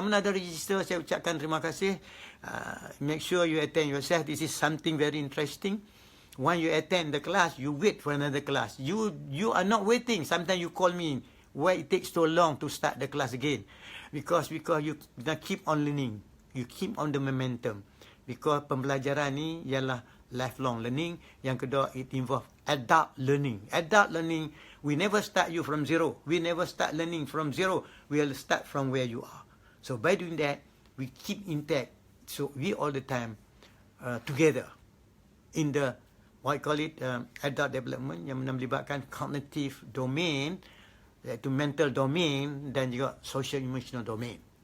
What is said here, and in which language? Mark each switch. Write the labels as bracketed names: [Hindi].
[Malay] Yang mana ada register, saya ucapkan terima kasih. [English] Make sure you attend yourself. This is something very interesting. When you attend the class, you wait for another class. You are not waiting. Sometimes you call me, why it takes so long to start the class again? Because you keep on learning. You keep on the momentum. [Malay] Because pembelajaran ni ialah [English] lifelong learning. [Malay] Yang kedua, [English] it involve adult learning. Adult learning, we never start you from zero. We never start learning from zero. We will start from where you are. So by doing that, we keep intact. So we all the time together in the, what I call it, adult development, [Malay] yang melibatkan [English] cognitive domain, iaitu mental domain dan juga social emotional domain.